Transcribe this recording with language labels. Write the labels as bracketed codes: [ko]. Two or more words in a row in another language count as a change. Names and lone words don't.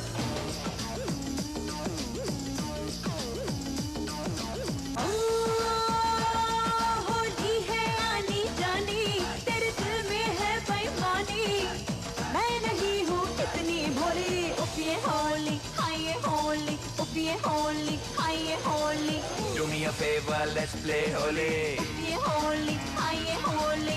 [hi] ओ, होली है आनी जानी तेरे दिल में है बेईमानी मैं नहीं हूँ इतनी भोली उफ ये होली हाँ ये होली उफ ये होली हाँ ये होली [en] Do me a favor, let's play होली [hi] ये होली हाँ ये होली